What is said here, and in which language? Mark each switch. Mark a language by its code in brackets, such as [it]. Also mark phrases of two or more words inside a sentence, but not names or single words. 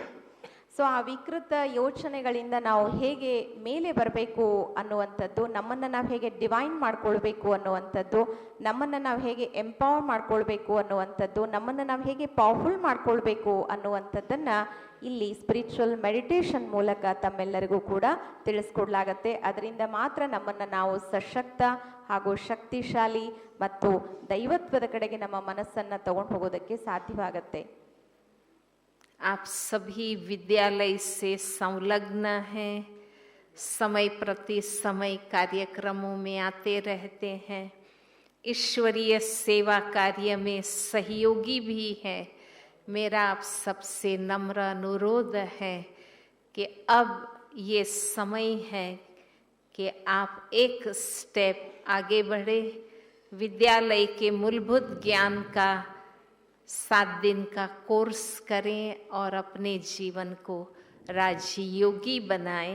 [kn] ಸೊ ಆ ವಿಕೃತ ಯೋಚನೆಗಳಿಂದ ನಾವು ಹೇಗೆ ಮೇಲೆ ಬರಬೇಕು ಅನ್ನುವಂಥದ್ದು, ನಮ್ಮನ್ನು ನಾವು ಹೇಗೆ ಡಿವೈನ್ ಮಾಡ್ಕೊಳ್ಬೇಕು ಅನ್ನುವಂಥದ್ದು, ನಮ್ಮನ್ನು ನಾವು ಹೇಗೆ ಎಂಪವರ್ ಮಾಡ್ಕೊಳ್ಬೇಕು ಅನ್ನುವಂಥದ್ದು, ನಮ್ಮನ್ನು ನಾವು ಹೇಗೆ ಪವರ್ಫುಲ್ ಮಾಡ್ಕೊಳ್ಬೇಕು ಅನ್ನುವಂಥದ್ದನ್ನು ಇಲ್ಲಿ [en] spiritual meditation [kn] ಮೂಲಕ ತಮ್ಮೆಲ್ಲರಿಗೂ ಕೂಡ ತಿಳಿಸ್ಕೊಡ್ಲಾಗತ್ತೆ. ಅದರಿಂದ ಮಾತ್ರ ನಮ್ಮನ್ನು ನಾವು ಸಶಕ್ತ ಹಾಗೂ ಶಕ್ತಿಶಾಲಿ ಮತ್ತು ದೈವತ್ವದ ಕಡೆಗೆ ನಮ್ಮ ಮನಸ್ಸನ್ನು ತಗೊಂಡು ಹೋಗೋದಕ್ಕೆ ಸಾಧ್ಯವಾಗತ್ತೆ. [hi] आप सभी विद्यालय से संलग्न हैं, समय प्रति समय कार्यक्रमों में आते रहते हैं, ईश्वरीय सेवा कार्य में सहयोगी भी हैं। मेरा आप सबसे नम्र अनुरोध है कि अब ये समय है कि आप एक स्टेप आगे बढ़े, विद्यालय के मूलभूत ज्ञान का 7 दिन का कोर्स करें और अपने जीवन को राजयोगी बनाएं।